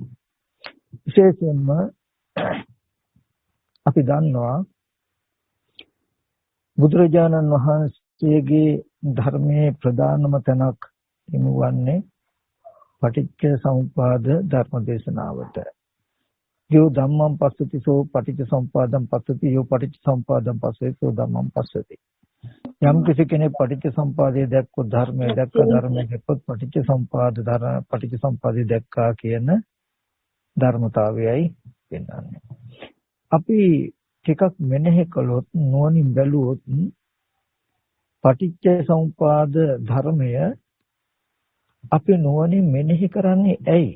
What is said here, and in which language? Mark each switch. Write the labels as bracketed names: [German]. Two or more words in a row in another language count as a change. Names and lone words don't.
[Sinhala] විශේෂයෙන්ම අපි දන්නවා බුදුරජාණන් වහන්සේගේ ධර්මයේ ප්‍රධානම තැනක් හිමුවන්නේ [Pali] පටිච්ච සමුප්පාද [Sinhala] ධර්ම දේශනාවට. [Pali] යෝ ධම්මං පස්සති සෝ පටිච්ච සමුප්පාදං පස්සති යෝ පටිච්ච සමුප්පාදං පස්සති සෝ ධම්මං පස්සති. [Sinhala] යම් කෙනෙක් පටිච්ච සමුප්පාදයේ දැක්කොත් ධර්මයේ දැක්ක ධර්මයේ දැක්කොත් පටිච්ච සමුප්පාදයේ දැක්කා කියන ධර්මතාවයයි වෙනන්නේ. අපි ටිකක් මෙනෙහි කළොත් නුවණින් බැලුවොත් [Pali] පටිච්ච සමුප්පාද [Sinhala] ධර්මය අපි නුවණින් මෙනෙහි කරන්නේ ඇයි?